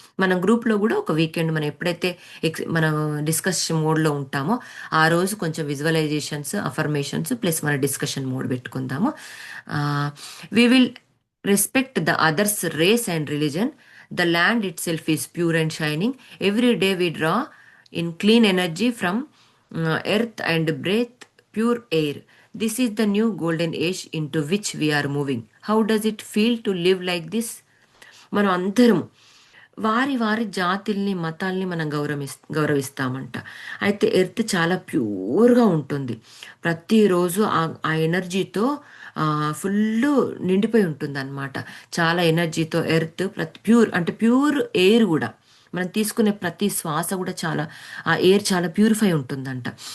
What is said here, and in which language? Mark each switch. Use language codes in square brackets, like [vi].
[te] మనం గ్రూప్లో కూడా ఒక వీకెండ్ మనం ఎప్పుడైతే మనం డిస్కషన్ మోడ్లో ఉంటామో ఆ రోజు కొంచెం విజువలైజేషన్స్, అఫర్మేషన్స్ ప్లస్ మన డిస్కషన్ మోడ్ పెట్టుకుందాము. [en] We will respect the others race and religion. The land itself is pure and shining. Every day we draw in clean energy from earth and breath pure air. This is the new golden age into which we are moving. How does it feel to live like this? [te] మనం అందరం వారి వారి జాతుల్ని, మతాల్ని మనం గౌరవిస్తామంట. అయితే earth చాలా ప్యూర్గా ఉంటుంది. ప్రతిరోజు ఆ ఎనర్జీతో ఫుల్ నిండిపోయి ఉంటుంది అనమాట. చాలా ఎనర్జీతో ఎర్త్ ప్యూర్ అంటే ప్యూర్ ఎయిర్ కూడా మనం తీసుకునే ప్రతి శ్వాస కూడా చాలా ఆ ఎయిర్ చాలా ప్యూరిఫై ఉంటుందంట.